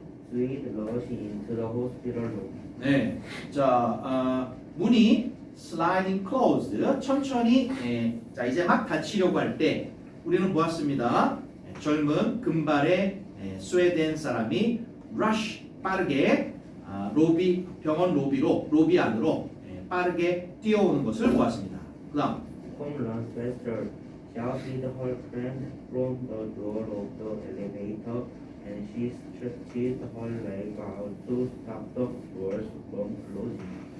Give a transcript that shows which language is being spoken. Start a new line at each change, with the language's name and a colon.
English: Swede rush into the hospital room.
Korean: 네. 자, 문이
English: sliding closed.
Korean: 천천히 자, 이제 막 닫히려고 할 때 우리는 보았습니다. 젊은 금발의 스웨덴 사람이 rush 빠르게 병원 로비 안으로 빠르게 뛰어오는 것을 보았습니다. 그다음
English: Come run faster, shouted her friend from the door of the elevator, and she stretched her leg out to stop the doors from closing.